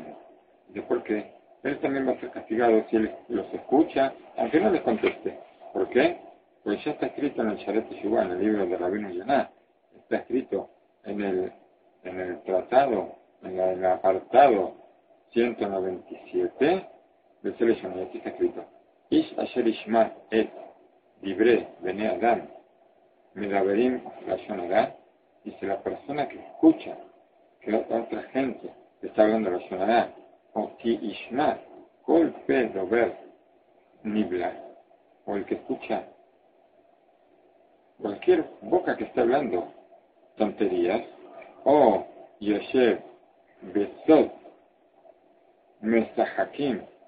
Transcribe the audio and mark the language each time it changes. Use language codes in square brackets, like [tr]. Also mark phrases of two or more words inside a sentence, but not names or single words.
[es] Dice, porque él también va a ser castigado si él los escucha, aunque no les conteste. ¿Por qué? Porque ya está escrito en el Shalet Teshuvah, en el libro de Rabino Yonah, está escrito en el tratado, en el apartado 197 de Seleshon, y aquí está escrito: [he] איש אשר ישמע את דברי בני אדם מדברים לשון הרע. [es] Dice, la persona que escucha que otra gente está hablando [he] לשון הרע, או כי ישמע קול פה דובר נבלה, [es] o el que escucha cualquier boca que está hablando tonterías, o [he] יושב בסוד משחקים